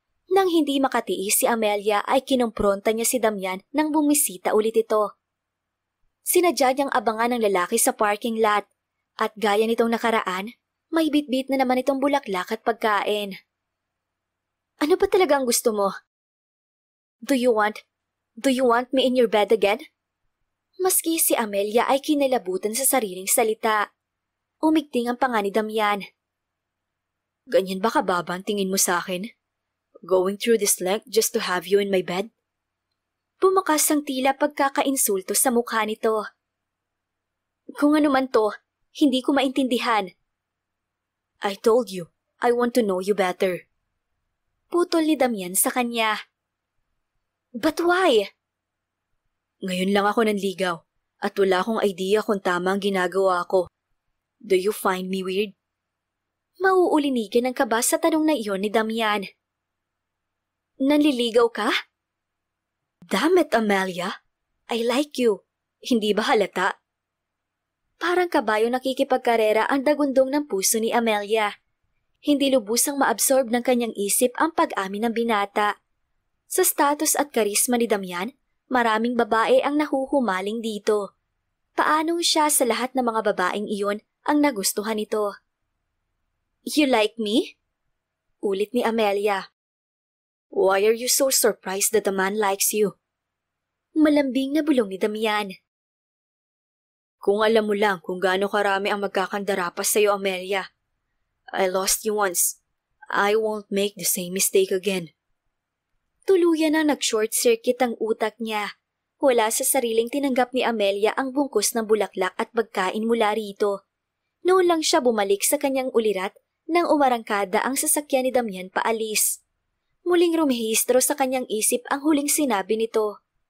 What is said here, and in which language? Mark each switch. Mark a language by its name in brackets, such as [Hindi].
[Filipino] Nang hindi makatiis si Amelia ay kinumpronta niya si Damian nang bumisita ulit ito. Sinadya niyang abangan ng lalaki sa parking lot at gaya nitong nakaraan, may bitbit na naman itong bulaklak at pagkain. Ano ba talaga ang gusto mo? [English] Do you want me in your bed again? [Filipino] Maski si Amelia ay kinalabutan sa sariling salita. Umigting ang panga ni Damian. Ganyan ba kababa ang tingin mo sa akin? [English] Going through this length just to have you in my bed? [Filipino] Bumakas ang tila pagkakainsulto sa mukha nito. Kung ano man to, hindi ko maintindihan. [English] I told you, I want to know you better. [Filipino] Putol ni Damian sa kanya. [English] But why? [Filipino] Ngayon lang ako nanligaw at wala akong idea kung tama ang ginagawa ko. [English] Do you find me weird? [Filipino] Mauulinigan ang kaba sa tanong na iyon ni Damian. Nanliligaw ka? [English] Damn it, Amelia. I like you. [Filipino] Hindi ba halata? Parang kabayo nakikipagkarera ang dagundong ng puso ni Amelia. Hindi lubusang maabsorb ng kanyang isip ang pag-amin ng binata. Sa status at karisma ni Damian, maraming babae ang nahuhumaling dito. Paano siya sa lahat ng mga babaeng iyon ang nagustuhan nito? [English] You like me? [Filipino] Ulit ni Amelia. [English] Why are you so surprised that a man likes you? [Filipino] Malambing na bulong ni Damian. Kung alam mo lang kung gaano karami ang magkakandarapas sa iyo, Amelia. [English] I lost you once. I won't make the same mistake again. [Filipino] Tuluyan na nag-short circuit ang utak niya. Wala sa sariling tinanggap ni Amelia ang bungkus ng bulaklak at pagkain mula rito. Noon lang siya bumalik sa kanyang ulirat nang umarangkada ang sasakyan ni Damian paalis. Muling rumehistro sa kanyang isip ang huling sinabi nito.